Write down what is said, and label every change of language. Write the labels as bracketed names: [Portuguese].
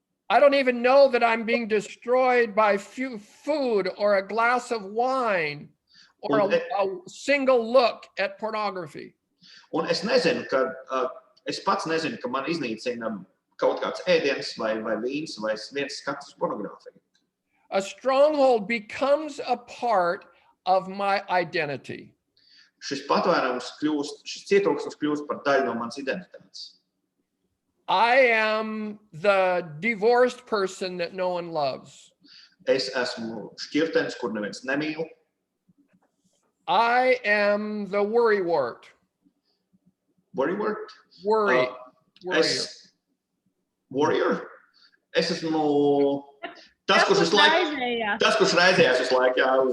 [English] I don't even know that I'm being destroyed by food or a glass of wine or a single look at pornography. [Latvian] Un es nezinu, es pats nezinu, ka man iznīcina kaut kāds ēdiens vai vīns vai viens skats uz pornogrāfiju. [English] A stronghold becomes a part of my identity. [Latvian] Šis patvērums šis cietoksnis kļūst par daļu no manas identitātes. [English] I am the divorced person that no one loves. [Latvian] Es esmu šķirtenis, kur neviens nemīl. [English] I am the worrywart. Worrywart? Worry. Warrior? [Latvian] Es esmu tas, kurš visu laiku, raizējās visu laiku, jā.